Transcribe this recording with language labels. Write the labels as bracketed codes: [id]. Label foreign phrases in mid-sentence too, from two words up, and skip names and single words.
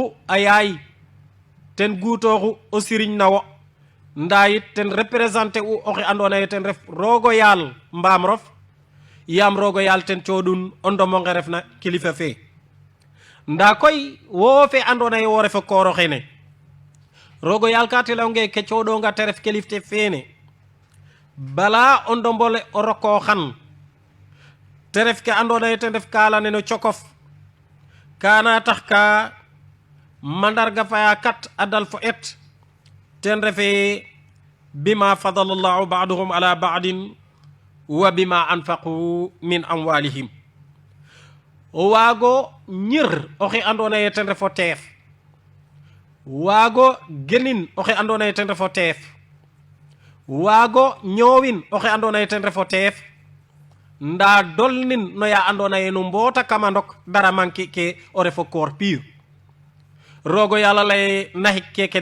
[srr] a yaay ten guutoxu o siriñ nawo nda yit ten représenter u oxe andona ye ten ref rogo yaal mbaam rof yaam rogo yaal ten coɗun o ndomonge refna kilifa fe nda koy wo fe andona ye wo refo kooro xene rogo yaal ka telonge ke coɗonga te ref kilifte fene bala o ndombole o roko xan te ref ke andona ye ten ref kala neno cokof kana tax ka mandarga faya kat adal fo et ten refe [ar] بما فضل الله بعضهم على بعض وبما أنفقوا من أموالهم [srr] o wago ñir oxe andona ye ten refo teef waago genin oxe andona ye ten refo teef waago ñoowin oxe andona ye ten refo teef nda dolnin no ya andona ye no mboota kama ndok dara manki ke o refo koor pur rogo yàlla lay naxik keke